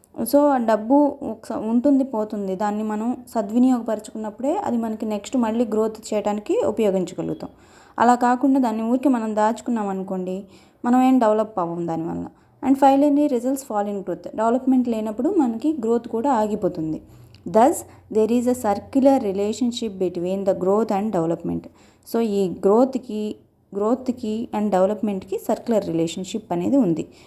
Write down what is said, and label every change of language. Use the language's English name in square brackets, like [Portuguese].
[Telugu] So ఆ డబ్బు ఉంటుంది, పోతుంది. దాన్ని మనం సద్వినియోగపరచుకున్నప్పుడే అది మనకి నెక్స్ట్ మళ్ళీ గ్రోత్ చేయడానికి ఉపయోగించగలుగుతాం. అలా కాకుండా దాన్ని ఊరికే మనం దాచుకున్నాం అనుకోండి, మనం ఏం డెవలప్ అవ్వం దానివల్ల. [English] And finally results fall in growth. [Telugu] Development లేనప్పుడు మనకి గ్రోత్ కూడా ఆగిపోతుంది. [English] Thus, there is a circular relationship between the growth and development. [Telugu] So ఈ గ్రోత్కి అండ్ డెవలప్మెంట్కి సర్క్యులర్ రిలేషన్షిప్ అనేది ఉంది.